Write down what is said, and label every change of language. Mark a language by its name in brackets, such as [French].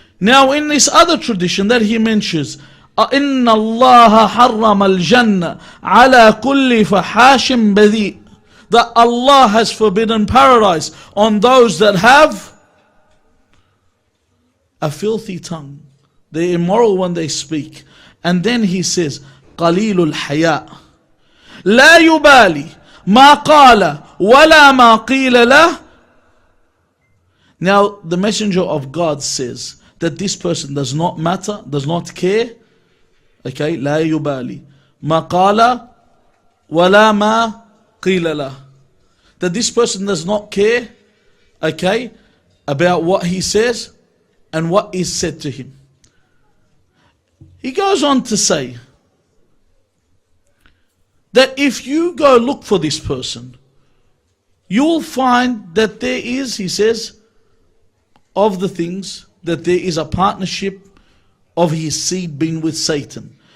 [English] Now in this other tradition that he mentions, [Arabic] إِنَّ اللَّهَ حَرَّمَ الْجَنَّةَ عَلَى كُلِّ فَحَاشٍ بَذِيءٍ. [English] That Allah has forbidden paradise on those that have a filthy tongue. They're immoral when they speak. And then he says, [Arabic] قَلِيلُ الْحَيَاءِ لا يبالي ما قال ولا ما قيل له. [English] Now the Messenger of God says that this person does not matter, does not care. Okay, [Arabic] لا يبالي ما قال ولا ما قيل له. [English] That this person does not care, okay, about what he says and what is said to him. He goes on to say, that if you go look for this person, you will find that there is, he says, of the things, that there is a partnership of his seed being with Satan.